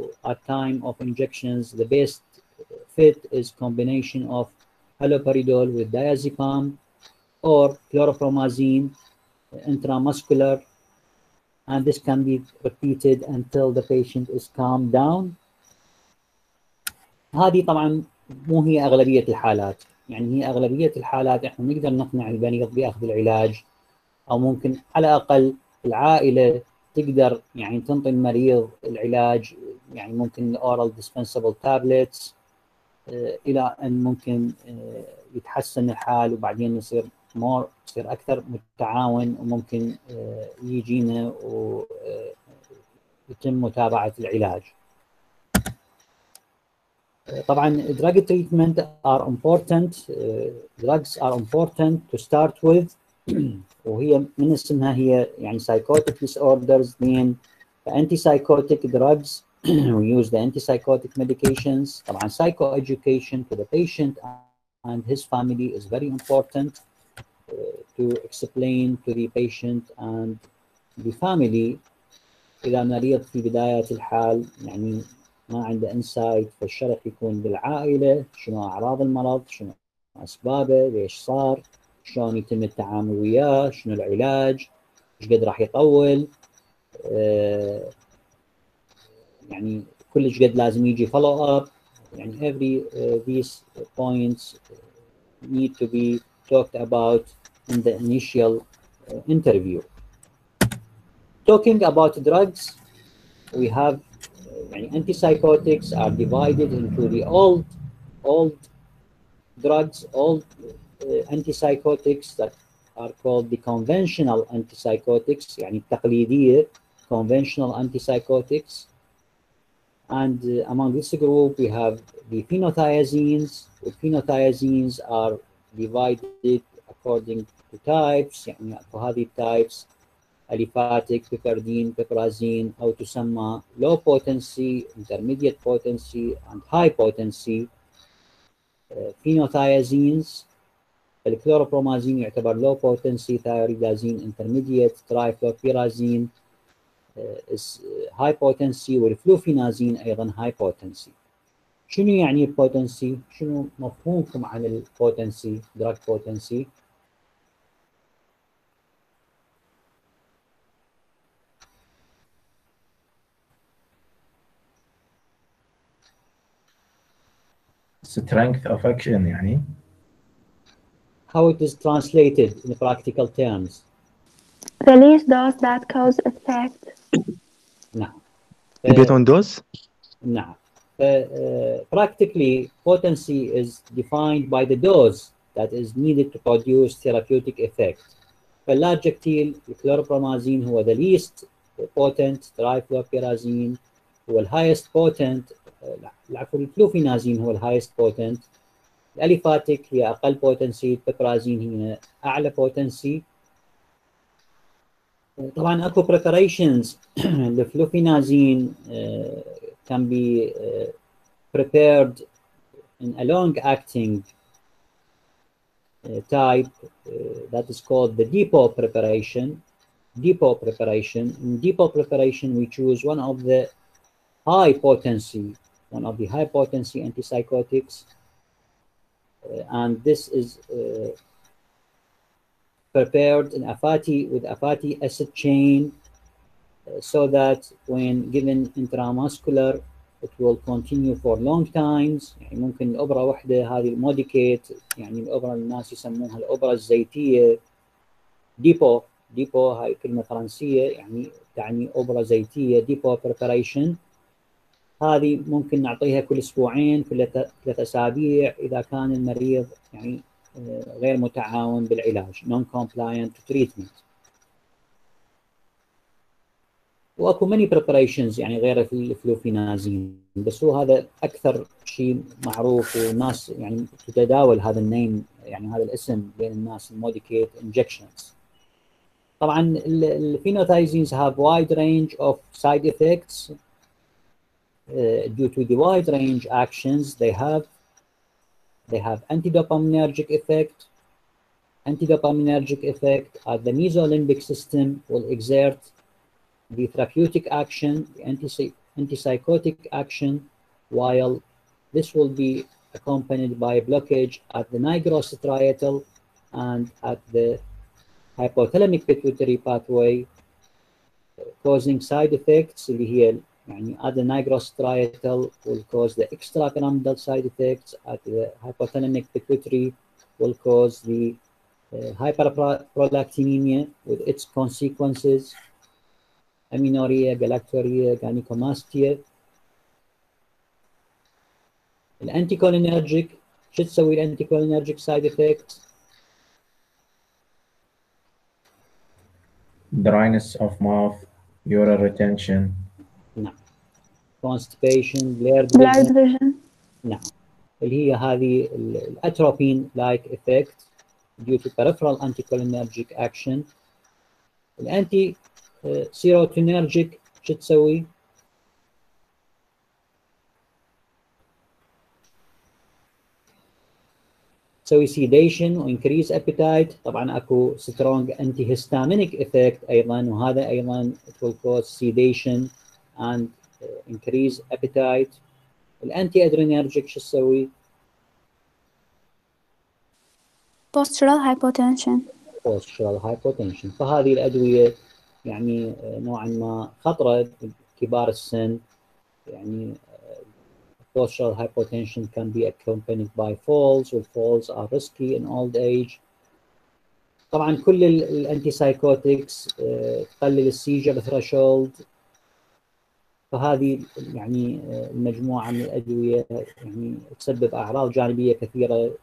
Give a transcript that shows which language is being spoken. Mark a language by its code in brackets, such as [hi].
[en] At time of injections, the best fit is combination of haloperidol with diazepam or chlorpromazine intramuscular, and this can be repeated until the patient is calmed down. [ar] هذه طبعا مو هي أغلبية الحالات، يعني هي أغلبية الحالات احنا نقدر نقنع المريض بأخذ العلاج، أو ممكن على الأقل العائلة تقدر يعني تنطي المريض العلاج، يعني ممكن [en] oral dispensable tablets [ar] إلى أن ممكن يتحسن الحال وبعدين يصير أكثر متعاون، وممكن يجينا ويتم متابعة العلاج. [en] طبعا drug treatment are important. Drugs are important to start with. [ar] وهي من اسمها هي يعني [en] psychotic disorders. Then the antipsychotic drugs we use the antipsychotic medications. طبعا psychoeducation to the patient and his family is very important to explain to the patient and the family. [ar] إذا مريض في بداية الحال يعني ما عنده انسايت، فالشرح يكون بالعائلة، شنو أعراض المرض، شنو أسبابه، ليش صار، شلون يتم التعامل وياه، شنو العلاج، ايش قد راح يطول، يعني كلش قد لازم يجي follow up. [en] يعني every these points need to be talked about in the initial interview. Talking about drugs, we have antipsychotics are divided into the old drugs, old antipsychotics that are called the conventional antipsychotics [ar] يعني التقليدية [en] conventional antipsychotics. And among this group we have the phenothiazines. The phenothiazines are divided according to types. [ar] يعني هذه [en] types aliphatic, piperidine, piperazine [ar] أو تسمى [en] low potency, intermediate potency and high potency phenothiazines. [ar] الكلوروبرومازين يعتبر [en] low potency, thioridazine intermediate, trifluopirazine is high potency, [ar] والفلوفينازين أيضا [en] high potency. [ar] شنو يعني البوتنسي؟ شنو مفهومكم عن البوتنسي؟ [en] drug potency؟ strength of action يعني. How it is translated in practical terms. The least dose that cause effect. [ar] نعم. [en] debate on dose. [ar] نعم. [en] Practically, potency is defined by the dose that is needed to produce therapeutic effect. [ar] فاللاجكتيل الكلوروبرومازين هو [en] the least potent, [ar] trifluopirazine هو [en] highest potent، [ar] العفو الفلوفينازين هو highest potent، الاليفاتيك هي اقل potency، البيبرازين هي اعلى potency. طبعا اكو preparations. [en] الفلوفينازين can be prepared in a long-acting type that is called the depot preparation. Depot preparation. In depot preparation, we choose one of the high potency antipsychotics, and this is prepared in with a fatty acid chain, so that when given intramuscular it will continue for long times. [ar] يعني ممكن الأبرة واحدة هذه الموديكيت، يعني الأبرة الناس يسمونها الأبرة الزيتية. ديبو هاي كلمة فرنسية يعني تعني أبرة زيتية. ديبو preparation هذه ممكن نعطيها كل أسبوعين، كل 3 أسابيع إذا كان المريض يعني غير متعاون بالعلاج [en] non-compliant to treatment. [ar] واكو [en] many preparations [ar] يعني غير الفلوفينازين، بس هو هذا اكثر شيء معروف والناس يعني تتداول هذا النيم، يعني هذا الاسم بين الناس، الموديكيت injections. طبعا الفينوثايزينز [en] have wide range of side effects. Due to the wide range actions they have antidopaminergic effect. Antidopaminergic effect at the mesolimbic system will exert the therapeutic action, the antipsychotic action, while this will be accompanied by a blockage at the nigrostriatal and at the hypothalamic pituitary pathway, causing side effects [ar] اللي هي يعني [en] at the nigrostriatal will cause the extrapyramidal side effects, at the hypothalamic pituitary will cause the hyperprolactinemia with its consequences, amenorrhea, galactorrhea, gynecomastia. [ar] الانتيكولينرجيك شو تسوي الانتيكولينرجيك سايد افكتس؟ [en] dryness of mouth, urine retention. نعم. constipation, blurred Blurred vision. [ar] نعم، اللي هي هذه الاتروبين لايك افكت [en] due to peripheral anticholinergic action. [ar] الانتي سيروتونيرجيك شو تسوي؟ تسوي sedation و [en] increase appetite. [ar] طبعا اكو [en] strong antihistaminic effect [ar] ايضا، وهذا ايضا [en] it will cause sedation and increase appetite. [ar] الانتي ادرينرجيك شو تسوي؟ [en] postural hypotension. postural hypotension. [ar] فهذه الادويه يعني نوعا ما خطره كبار السن. [en] يعني postural hypotension can be accompanied by falls, and falls are risky in old age. [ar] طبعا كل الانتي سايكوتكس تقلل السيجر ثريشولد. فهذه يعني المجموعه من الادويه يعني تسبب اعراض جانبيه كثيره.